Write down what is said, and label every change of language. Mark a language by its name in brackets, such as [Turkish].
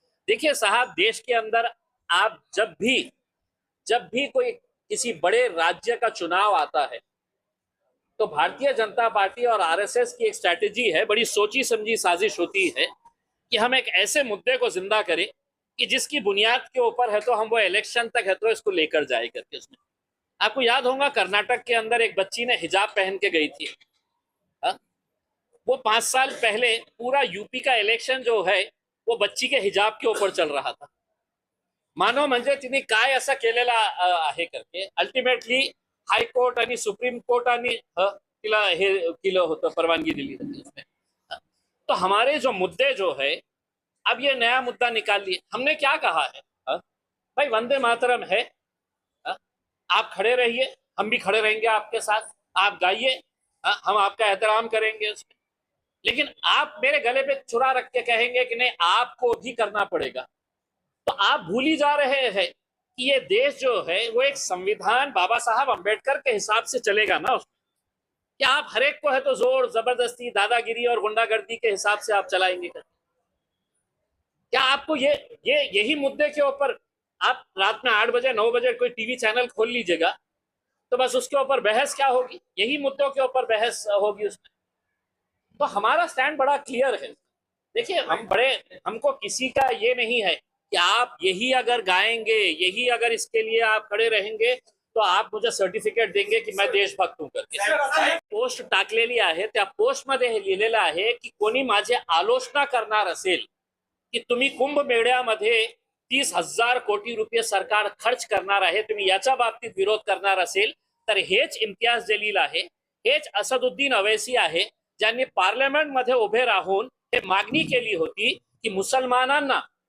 [Hindi] देखिए साहब, देश के अंदर आप जब भी कोई किसी बड़े राज्य का चुनाव आता है तो भारतीय जनता पार्टी और RSS की एक स्ट्रैटेजी है, बड़ी सोची समझी साजिश होती है कि हम एक ऐसे मुद्दे को जिंदा करें कि जिसकी बुनियाद के ऊपर है तो हम वो इलेक्शन तक है तो इसको लेकर जाए करके। उसमें आपको याद होगा कर्नाटक के अंदर एक बच्ची ने हिजाब पहन के गई थी। वो 5 साल पहले पूरा यूपी का इलेक्शन जो है वो बच्ची के हिजाब के ऊपर चल रहा था। [Marathi] मानो म्हणजे तिने काय असं केलेला आहे करके अल्टिमेटली हाईकोर्ट आणि सुप्रीम कोर्टाने तिला हे केलं होतं, परवानगी दिली होती उसमें। [Hindi] तो हमारे जो मुद्दे जो है, अब ये नया मुद्दा निकाल लिए। हमने क्या कहा है भाई, वंदे मातरम है, आप खड़े रहिए, हम भी खड़े रहेंगे आपके साथ, आप गाइए, हम आपका एहतराम करेंगे उसमें। लेकिन आप मेरे गले पे छुरा रख के कहेंगे कि नहीं आपको भी करना पड़ेगा, तो आप भूल ही जा रहे हैं कि ये देश जो है वो एक संविधान बाबा साहब अंबेडकर के हिसाब से चलेगा ना। क्या आप हर एक को है तो जोर जबरदस्ती, दादागिरी और गुंडागर्दी के हिसाब से आप चलाएंगे? क्या आपको यही मुद्दे के ऊपर आप रात में 8 बजे 9 बजे कोई टीवी चैनल खोल लीजिएगा तो बस उसके ऊपर बहस क्या होगी? यही मुद्दों के ऊपर बहस होगी उसमें। तो हमारा स्टैंड बड़ा क्लियर है। देखिए हमको किसी का ये नहीं है कि आप यही अगर गाएंगे, यही अगर इसके लिए आप खड़े रहेंगे तो आप मुझे सर्टिफिकेट देंगे की मैं देशभक्त हूं करके। [Marathi] पोस्ट टाकलेली आहे, त्या पोस्ट मध्ये हे लिहिलेलं आहे की कोणी माझी आलोचना करणार असेल की तुम्ही कुंभमेळ्यामध्ये 30,000 कोटी रुपये सरकार खर्च करणार आहे, तुम्ही याच्या बाबतीत विरोध करणार असेल तर हेच इम्तियाज जलील आहे, हेच असदुद्दीन अवैसी आहे, ज्यांनी पार्लमेंटमध्ये उभे राहून हे मागणी केली होती की मुसलमानांना